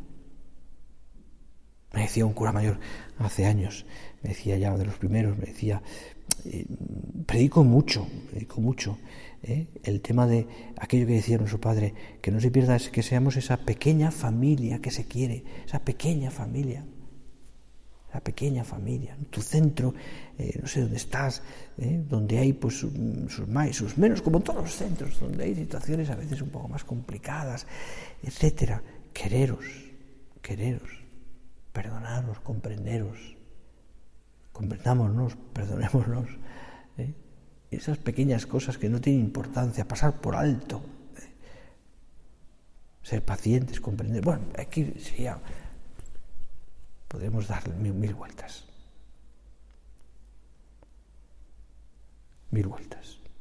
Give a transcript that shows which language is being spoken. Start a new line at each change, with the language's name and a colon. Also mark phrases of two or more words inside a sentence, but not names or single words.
Spanish: Me decía un cura mayor hace años, me decía ya de los primeros, me decía, predico mucho, el tema de aquello que decía nuestro Padre, que no se pierda, es que seamos esa pequeña familia que se quiere, esa pequeña familia. La pequeña familia, tu centro, no sé dónde estás, donde hay pues sus más y sus menos, como en todos los centros, donde hay situaciones a veces un poco más complicadas, etcétera. Quereros, perdonaros, comprendámonos, perdonémonos. Esas pequeñas cosas que no tienen importancia, pasar por alto, ser pacientes, comprender. Bueno, aquí sería... Podemos dar mil vueltas. 1000 vueltas.